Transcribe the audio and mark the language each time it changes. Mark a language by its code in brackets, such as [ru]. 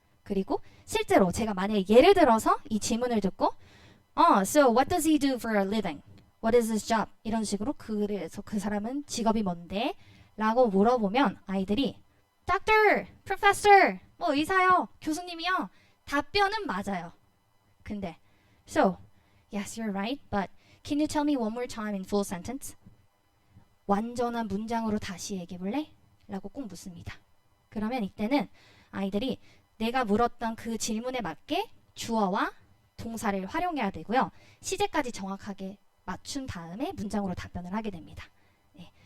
[ko] 그리고 실제로 제가 만약에 예를 들어서 이 질문을 듣고 [en] So what does he do for a living? What is his job? [ko] 이런 식으로 그래서 그 사람은 직업이 뭔데? 라고 물어보면 아이들이 Doctor, Professor, 뭐 의사요, 교수님이요. 답변은 맞아요. 근데 [en] So, yes, you're right, but can you tell me one more time in full sentence? [ko] 완전한 문장으로 다시 얘기해볼래? 라고 꼭 묻습니다. 그러면 이때는 아이들이 내가 물었던 그 질문에 맞게 주어와 동사를 활용해야 되고요. 시제까지 정확하게 맞춘 다음에 문장으로 답변을 하게 됩니다. 네.